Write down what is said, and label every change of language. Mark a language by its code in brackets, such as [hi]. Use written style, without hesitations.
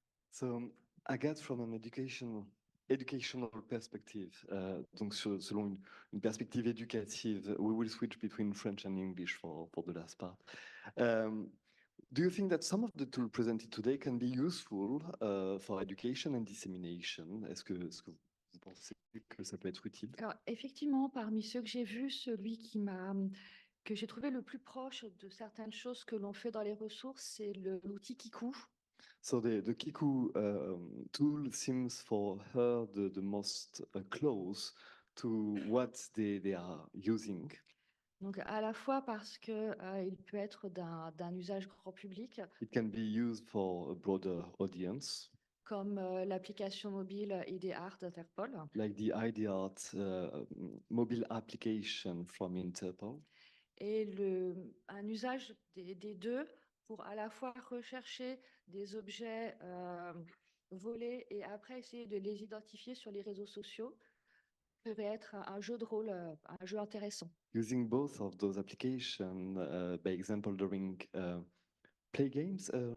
[en] So, Agathe, from an educational perspective, [fr] donc selon une perspective éducative, [en] we will switch between French and English for the last part. Do you think that some of the tools presented today can be useful for education and dissemination? [fr] Est-ce que vous pensez que ça peut être utile? Alors, effectivement, parmi ceux que j'ai vus, celui que j'ai trouvé le plus proche de certaines choses que l'on fait dans les ressources, c'est l'outil Kiku. [en] So the Kiku tool seems for her the most close to what they are using. [fr] Donc, à la fois parce que il peut être d'un usage grand public, [en] It can be used for a broader audience, [fr] comme l'application mobile ID-Art d'Interpol. [en] like the ID-Art mobile application from Interpol. [fr] Et un usage des deux pour à la fois rechercher des objets volés et après essayer de les identifier sur les réseaux sociaux pourrait être un jeu de rôle, un jeu intéressant. [en] Using both of those applications, by example, during play games,